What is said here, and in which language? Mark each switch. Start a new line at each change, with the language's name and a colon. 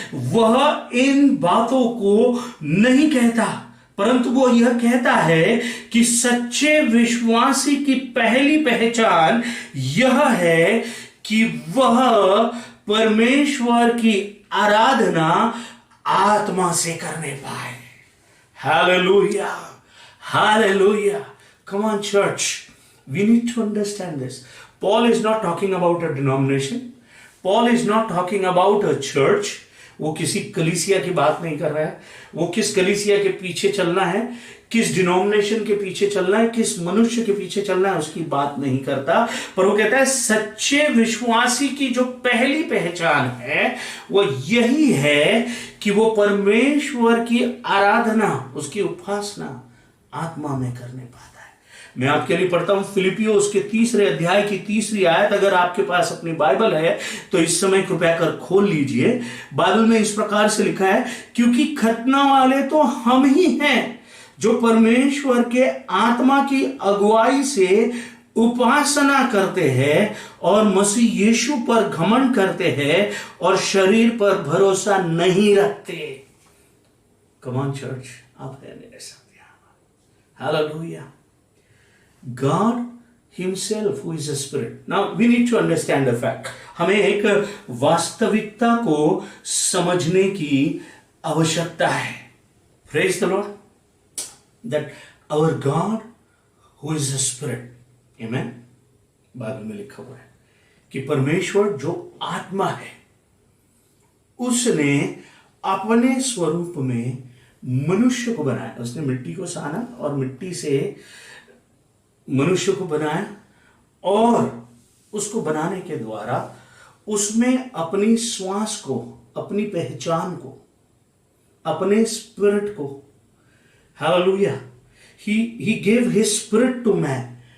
Hindi: वह इन बातों को नहीं कहता, परंतु वो यह कहता है कि सच्चे विश्वासी की पहली पहचान यह है कि वह परमेश्वर की आराधना आत्मा से करने पाए।
English: Hallelujah, hallelujah. Come on, church. We need to understand this. Paul is not talking about a denomination. Paul is not talking about a church.
Hindi: वो किसी कलीसिया की बात नहीं कर रहा है। वो किस कलीसिया के पीछे चलना है, किस डिनोमिनेशन के पीछे चलना है, किस मनुष्य के पीछे चलना है, उसकी बात नहीं करता। पर वो कहता है सच्चे विश्वासी की जो पहली पहचान है वो यही है कि वो परमेश्वर की आराधना, उसकी उपासना आत्मा में करने पाता है। मैं आपके लिए पढ़ता हूं फिलिपियों उसके 3 अध्याय की 3 आयत। अगर आपके पास अपनी बाइबल है तो इस समय कृपया कर खोल लीजिए। बाइबल में इस प्रकार से लिखा है, क्योंकि खतना वाले तो हम ही हैं जो परमेश्वर के आत्मा की अगुवाई से उपासना करते हैं और मसीह यीशु पर घमंड करते हैं और शरीर पर भरोसा नहीं रखते।
English: come on church,
Hindi: आप है मेरे साथ यहां। Hallelujah.
English: God himself who is a spirit. Now we need to understand the fact.
Hindi: हमें एक वास्तविकता को समझने की आवश्यकता है।
English: Praise the Lord. That our God who is a spirit. Amen.
Hindi: Bible में लिखा हुआ है कि परमेश्वर जो आत्मा है उसने अपने स्वरूप में मनुष्य को बनाया। उसने मिट्टी को साना और मिट्टी से मनुष्य को बनाया और उसको बनाने के द्वारा उसमें अपनी श्वास को, अपनी पहचान को, अपने स्पिरिट को, hallelujah,
English: He gave his spirit to man.